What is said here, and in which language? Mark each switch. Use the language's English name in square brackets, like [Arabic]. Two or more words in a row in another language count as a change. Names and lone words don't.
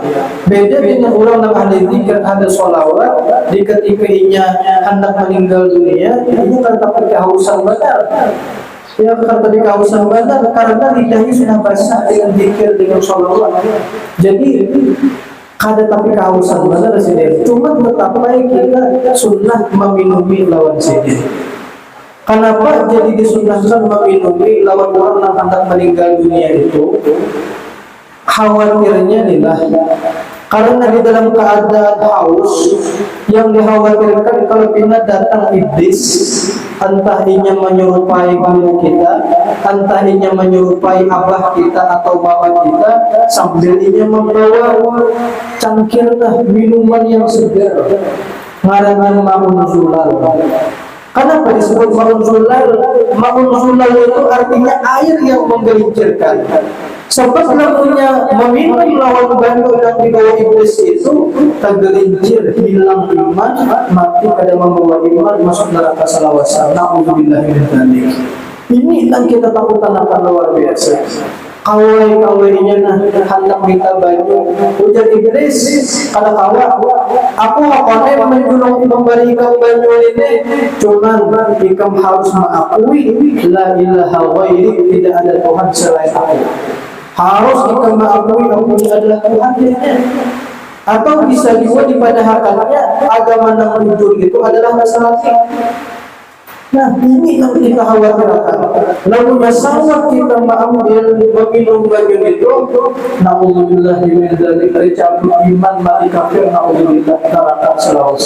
[Indonesian] Beda dengan orang yang ahli zikir, ahli sholawat. [Banjar] Di ketika inya hendak meninggal dunia, ini kan tapi kehausan benar. [Indonesian] Ya kan tadi kehausan benar karena lidahnya sudah basah dengan zikir, dengan sholawat. [Banjar] Jadi kada tapi kehausan benar sidin. Cuma betapa kita sunnah meminumi lawan sidin. [Indonesian] Kenapa jadi disunnahkan meminumi lawan orang yang hendak meninggal dunia itu? [Banjar] Khawatirnya adalah Karena di dalam keadaan haus, yang dikhawatirkan kalau pina datang iblis, entah inya menyerupai guru kita, entah inya menyerupai abah kita atau bapak kita, sambil inya membawa cangkir minuman yang segar, ngarangan [Arabic] ماء زلال. [Indonesian] Kenapa disebut [Arabic] ماء زلال? ماء زلال [Indonesian] itu artinya air yang menggelincirkan. Sebab namanya meminum lawan bantu yang dibawa iblis itu tergelincir, hilang iman, mati pada membawa iman, masuk neraka salawasa. [Arabic] نعوذ بالله من ذلك. [Indonesian] Ini yang kita takutan akan luar biasa. [Banjar] Kawai-kawainya hendak minta banyu, ujar iblis, kata kawa, aku akan menjulung memberikan banyu ini, cuman ikam harus mengakui [Arabic] لا إله غيري, [Indonesian] tidak ada Tuhan selain aku. Harus kita mengakui aku adalah Tuhan. Atau bisa juga dipadahkannya agama yang muncul itu adalah masalah. Nah, ini yang kita khawatirkan. Lalu masalah kita mengambil meminum bagian itu, [Arabic] نعوذ بالله من ذلك, [Indonesian] cabut iman, mati kafir, na'udzubillah neraka selawasa.